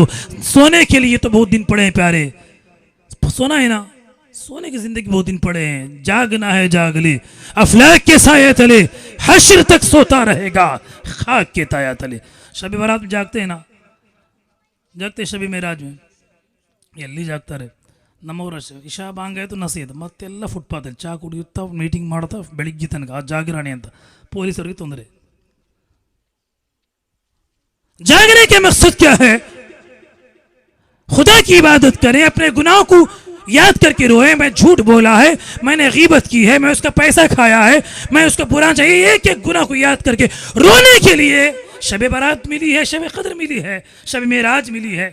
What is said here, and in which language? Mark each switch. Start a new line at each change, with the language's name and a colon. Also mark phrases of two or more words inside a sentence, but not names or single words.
Hindi: सोने के लिए तो बहुत दिन पड़े हैं प्यारे, सोना है ना, सोने की जिंदगी बहुत दिन पड़े हैं। जागना है जाग ले, अफलाक के साये तले हश्र तक सोता रहेगा खाक के ताया तले। शब बारात में जागते हैं ना, जागते शब मेराज में
Kannada: ಎಲ್ಲಿ ಜಾಗ್ತಾರೆ ನಮ್ಮವರಷ್ಟೇ. ಇಶಾ ಬಾಂಗ್ ಆಯಿತು ನಸೀದ್ ಮತ್ತೆಲ್ಲ ಫುಟ್ಪಾತಲ್ಲಿ ಚಾ ಕುಡಿಯುತ್ತಾ ಮೀಟಿಂಗ್ ಮಾಡ್ತಾ ಬೆಳಿಗ್ಗೆ ತನಕ ಆ ಜಾಗರಣೆ ಅಂತ ಪೊಲೀಸರಿಗೆ ತೊಂದರೆ.
Hindi: जागने के मकसद क्या है? खुदा की इबादत करें, अपने गुनाहों को याद करके रोए। मैं झूठ बोला है, मैंने गीबत की है, मैं उसका पैसा खाया है, मैं उसका बुरा चाहिए, एक एक गुनाह को याद करके रोने के लिए शब बारात मिली है, शब कदर मिली है, शब मेराज मिली है।